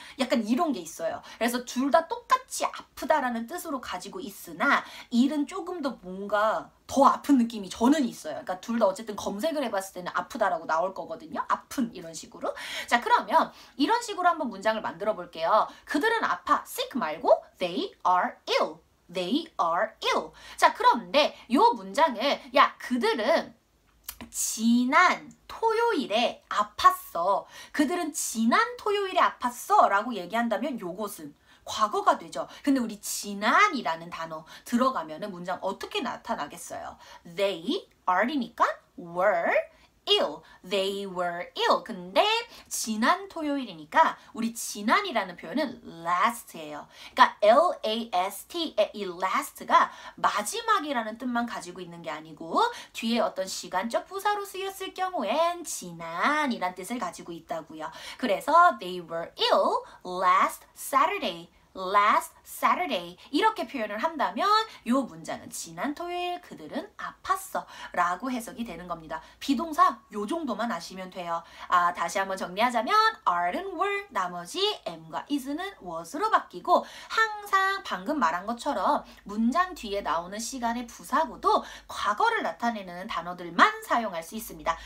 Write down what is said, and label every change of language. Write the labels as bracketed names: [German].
[Korean] 약간 이런 게 있어요. 그래서 둘 다 똑같이 아프다라는 뜻으로 가지고 있으나 ill은 조금 더 뭔가 더 아픈 느낌이 저는 있어요. 그러니까 둘 다 어쨌든 검색을 해봤을 때는 아프다라고 나올 거거든요. 아픈 이런 식으로. 자, 그러면 이런 식으로 한번 문장을 만들어 볼게요. 그들은 아파. [English] sick [Korean] 말고 [English] they are ill. They are ill. [Korean] 자, 그런데 이 문장을 그들은 지난 토요일에 아팠어. 그들은 지난 토요일에 아팠어 라고 얘기한다면 요것은 과거가 되죠. 근데 우리 지난이라는 단어 들어가면은 문장 어떻게 나타나겠어요? [English] They are [Korean] 이니까 were [English] ill. They were ill. [Korean] 근데 지난 토요일이니까 우리 지난이라는 표현은 last예요. 그러니까 L-A-S-T의 이 last가 마지막이라는 뜻만 가지고 있는 게 아니고 뒤에 어떤 시간적 부사로 쓰였을 경우엔 지난이란 뜻을 가지고 있다고요. 그래서 [English] they were ill last Saturday. [Korean] last Saturday 이렇게 표현을 한다면 이 문장은 지난 토요일 그들은 아팠어 라고 해석이 되는 겁니다. 비동사 요 정도만 아시면 돼요. 다시 한번 정리하자면 are는 were, 나머지 am과 is는 was로 바뀌고 항상 방금 말한 것처럼 문장 뒤에 나오는 시간의 부사구도 과거를 나타내는 단어들만 사용할 수 있습니다.